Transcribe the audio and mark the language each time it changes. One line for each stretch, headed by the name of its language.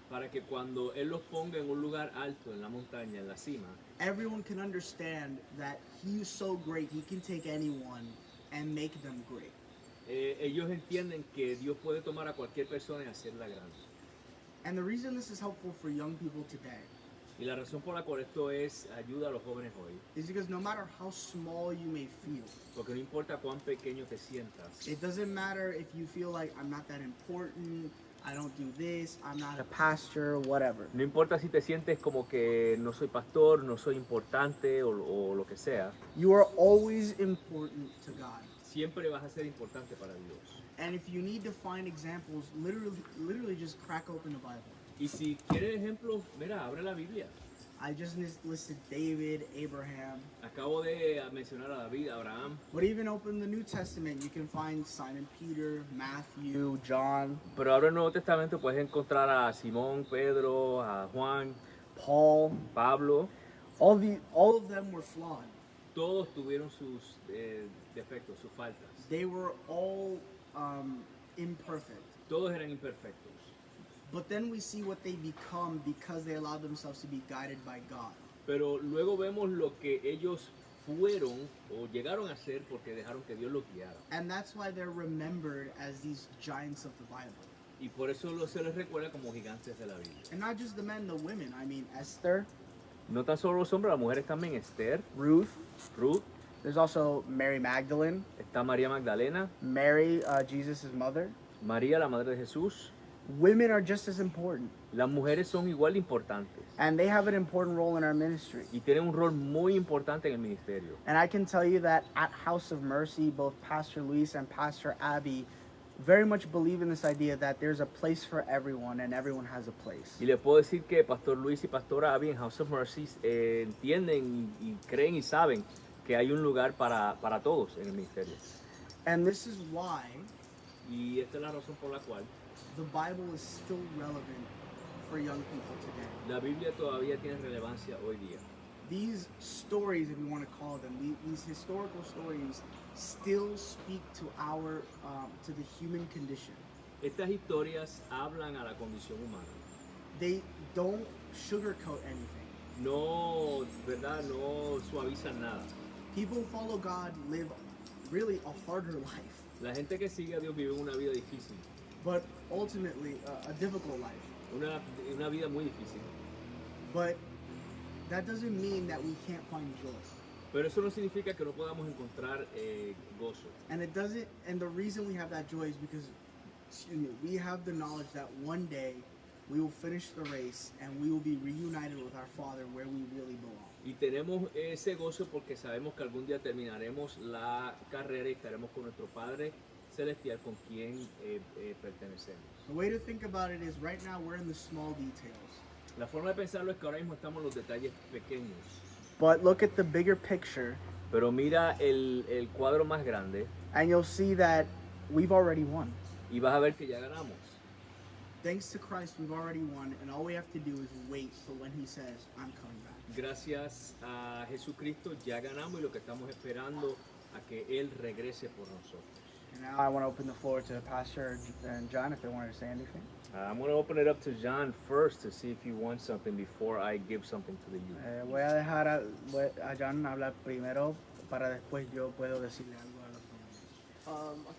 Spanish: para que cuando Él los ponga en un lugar alto, en la montaña, en la cima,
English: everyone can understand that he is so great, he can take anyone and make them great.
Spanish: Ellos entienden que Dios puede tomar a cualquier persona y hacerla grande.
English: And the reason this is helpful for young people today
Spanish: Y la razón por la cual esto es ayuda a los jóvenes hoy,
English: is because no matter how small you may feel,
Spanish: porque no importa cuán pequeño te sientas,
English: it doesn't matter if you feel like I'm not that important, I don't do this, I'm not a pastor, whatever.
Spanish: no importa si te sientes como que no soy pastor, no soy importante o lo que sea,
English: You are always important to God.
Spanish: siempre vas a ser importante para Dios.
English: And if you need to find examples, literally just crack open the Bible.
Spanish: Y si quieres ejemplos, mira, abre la Biblia.
English: I just listed David, Abraham,
Spanish: Acabo de mencionar a David, a Abraham,
English: but even open the New Testament, you can find Simon Peter, Matthew, John,
Spanish: pero ahora en el Nuevo Testamento puedes encontrar a Simón, Pedro, a Juan,
English: Paul.
Spanish: Pablo.
English: All of them were flawed.
Spanish: Todos tuvieron sus defectos, sus faltas.
English: They were all imperfect.
Spanish: Todos eran imperfectos.
English: But then we see what they become because they allowed themselves to be guided by God.
Spanish: Pero luego vemos lo que ellos fueron o llegaron a ser porque dejaron que Dios los guiara.
English: And that's why they're remembered as these giants of the Bible.
Spanish: Y por eso se les recuerda como gigantes de la Biblia.
English: And not just the men, the women. I mean, Esther,
Spanish: No tan solo los hombres, las mujeres también. Esther, Ruth. Ruth,
English: There's also Mary Magdalene,
Spanish: está María Magdalena,
English: Mary, Jesus' mother.
Spanish: María, la madre de Jesús.
English: Women are just as important.
Spanish: Las mujeres son igual de importantes
English: And they have an important role in our ministry.
Spanish: y tienen un rol muy importante en el ministerio.
English: And I can tell you that at House of Mercy, both Pastor Luis and Pastor Abby very much believe in this idea that there's a place for everyone and everyone has a place.
Spanish: Y le puedo decir que Pastor Luis y Pastora Abby en House of Mercies entienden y creen y saben que hay un lugar para todos en el ministerio.
English: And this is why
Spanish: Y esta es la razón por la cual
English: the Bible is still relevant for young people today.
Spanish: la Biblia todavía tiene relevancia hoy día.
English: These stories, if you want to call them, these historical stories still speak to our, to the human condition.
Spanish: Estas historias hablan a la condición humana.
English: They don't sugarcoat anything.
Spanish: No, ¿verdad? No suavizan nada.
English: People who follow God live really a harder life,
Spanish: La gente que sigue a Dios vive una vida difícil,
English: but ultimately a difficult life.
Spanish: una vida muy difícil.
English: But that doesn't mean that we can't find joy.
Spanish: Pero eso no significa que no podamos encontrar gozo.
English: And it doesn't, and the reason we have that joy is because, we have the knowledge that one day we will finish the race and we will be reunited with our Father where we really belong.
Spanish: Y tenemos ese gozo porque sabemos que algún día terminaremos la carrera y estaremos con nuestro Padre Celestial con quien pertenecemos.
English: The way to think about it is right now we're in the small details.
Spanish: La forma de pensarlo es que ahora mismo estamos en los detalles pequeños.
English: But look at the bigger picture
Spanish: Pero mira el cuadro más grande
English: and you'll see that we've already won.
Spanish: y vas a ver que ya ganamos.
English: Thanks to Christ, we've already won, and all we have to do is wait for when He says, I'm coming back.
Spanish: Gracias a Jesucristo ya ganamos y lo que estamos esperando a que Él regrese por nosotros.
English: And now I want to open the floor to Pastor and John if they wanted to say anything. I'm going to open it up to John first to see if you want something before I give something to the youth.
Spanish: Voy a dejar a John hablar primero para después yo puedo decirle algo a los jóvenes.